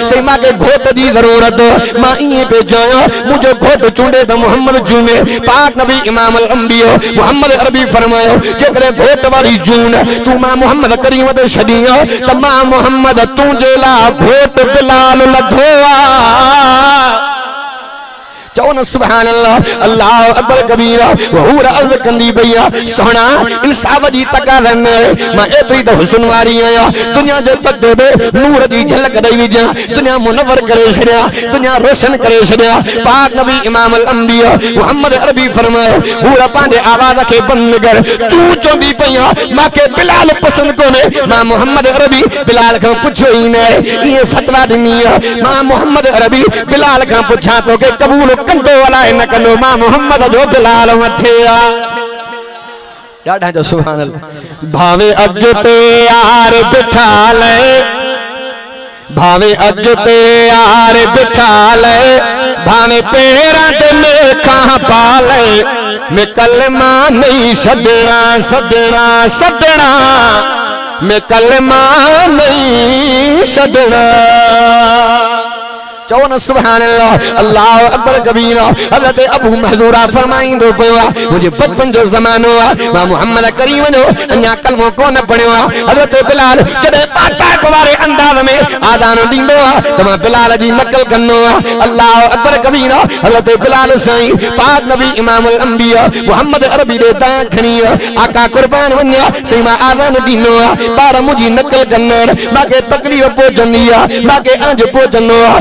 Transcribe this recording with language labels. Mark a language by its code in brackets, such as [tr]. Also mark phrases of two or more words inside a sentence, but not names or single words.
[sd] सही मूंखे घोट जी ज़रूरत, मां ईअं पियो चाहियां मुंहिंजो घोट चूंडे त मोहम्मद चूंडे। पाक नबी इमाम अंबिया मोहम्मद अरबी फरमायो, जेकॾहिं घोट वारी जून तू मां मोहम्मद करीम ते छॾी त मां मोहम्मद तुंहिंजे लाइ घोट बिलाल लधो आहे। चओ न [ar] سبحان الله، الله أكبر كبيرا. [sd] हूर अर्ज़ कंदी पई आहे, सुहिणा इंसाफ़ जी तकाज़ा न मां एतिरी त हुस्न वारी आहियां, दुनिया जे पटे में नूर जी झलक ॾेई विझां, दुनिया मुनवर करे छॾियां, दुनिया रोशन करे छॾियां। पाक नबी [ar] إمام الأنبياء [sd] मोहम्मद अरबी फरमायो, हूर पंहिंजे आवाज़ खे बंदि कर, तूं चवंदी पई आहे मूंखे बिलाल पसंदि कोन्हे, मां मोहम्मद अरबी बिलाल खां पुछियो ई न, ईअं फतवा ॾिनी आहे। मां मोहम्मद अरबी बिलाल खां पुछां तोखे क़बूल कंदो अलाए न कंदो, मां मोहम्मद जो बिलाल मथे आहे। ॾाढा जो [ar] سبحان الله. [pa] ਭਾਵੇਂ ਅੱਗੇ ਯਾਰ ਬਿਠਾ ਲੈ, ਭਾਵੇਂ ਅੱਗੇ ਯਾਰ ਬਿਠਾ ਲੈ, ਭਾਵੇਂ ਪੈਰਾਂ ਤੇ ਮੇਖਾਂ ਪਾ ਲੈ, ਮੈਂ ਕਲਮਾ ਨਹੀਂ ਛੱਡਣਾ ਛੱਡਣਾ ਛੱਡਣਾ, ਮੈਂ ਕਲਮਾ ਨਹੀਂ ਛੱਡਣਾ। [sd] चओ न [ar] سبحان الله، الله أكبر كبيرا. [sd] हज़रत अबू महज़ूरा फरमाईंदो पियो आहे, मुंहिंजे बचपन जो ज़मानो आहे, मां मोहम्मद करीम जो अञा कलमो कोन पढ़ियो आहे। हज़रत बिलाल जॾहिं पाक वारे अंदाज़ में आज़ान ॾींदो आहे त मां बिलाल जी नकल कंदो आहियां। [ar] الله أكبر كبيرا. [sd] हज़रत बिलाल साईं पाक नबी [ar] إمام الأنبياء [sd] मोहम्मद अरबी ॾे दां खणी आका कुर्बान वञा, साईं मां आज़ान ॾींदो आहियां, ॿार मुंहिंजी नकल कंदा, मूंखे तकलीफ़ पहुचंदी आहे, मूंखे अंज पहुचंदो आहे।